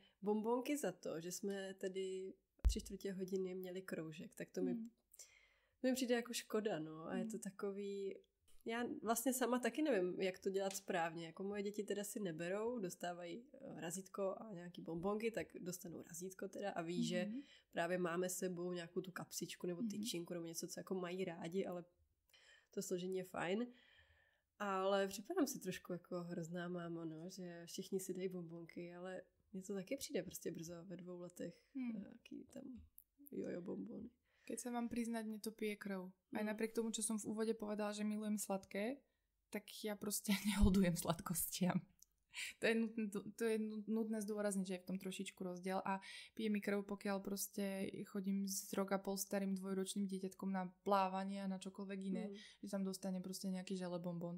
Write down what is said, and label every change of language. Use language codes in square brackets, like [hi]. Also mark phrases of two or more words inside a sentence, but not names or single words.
[cs] bonbonky za to, že jsme tady 3/4 hodiny měli kroužek, tak to mi přijde jako škoda, no, a je to takový, já vlastně sama taky nevím, jak to dělat správně, jako moje děti teda si neberou, dostávají razítko a nějaký bonbonky, tak dostanou razítko teda a ví, že právě máme s sebou nějakou tu kapsičku nebo tyčinku nebo něco, co jako mají rádi, ale to složení je fajn. Ale připadám si trošku jako hrozná máma, no, že všichni si dají bonbonky, ale mne to také přijde prostě brzo ve 2 letech, [sk] aký tam jojo bonbony. Keď sa mám priznať, mne to pije krv. Aj napriek tomu, čo som v úvode povedala, že milujem sladké, tak ja proste nehodujem sladkostiam. To je nutné zdôrazniť, že je v tom trošičku rozdiel a pije mi krv, pokiaľ proste chodím s 1,5 roka starým 2-ročným dieťatkom na plávanie a na čokoľvek iné, že tam dostane proste nejaký želebonbon.